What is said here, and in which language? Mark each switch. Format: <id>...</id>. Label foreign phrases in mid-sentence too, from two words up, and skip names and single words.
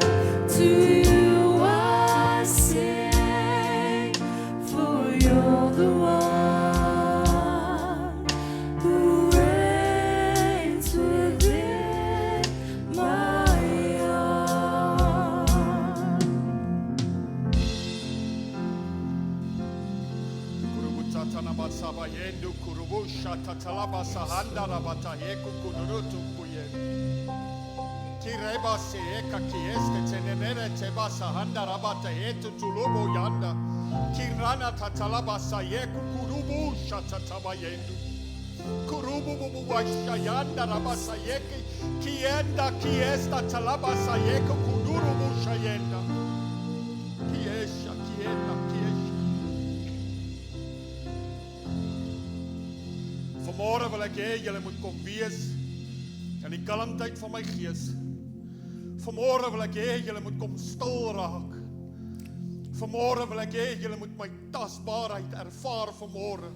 <en>To you I sing, for you're the one who reigns within my heart. Kurubutana basaba yendu kurubusha tatalaba sahanda rabata yeku kunurutu kuye. Kireba se eka kieste tenemere teba sahanda rabata yetu tulubo yanda. Kirana tatalaba sa yeku kurubusha tataba yendu. Kurubu bubu washa yanda rabasa yeki kienda kiesta talaba sa yeku kurubusha yenda. Kiesha kienda kiesha.</en> <af>Vanmorgen wil ek hê julle moet kom wees in die kalmtheid van my gees. Vanmorgen wil ek hê julle moet kom stil raak. Vanmorgen wil ek hê julle moet my tasbaarheid ervaar vanmorgen.</af>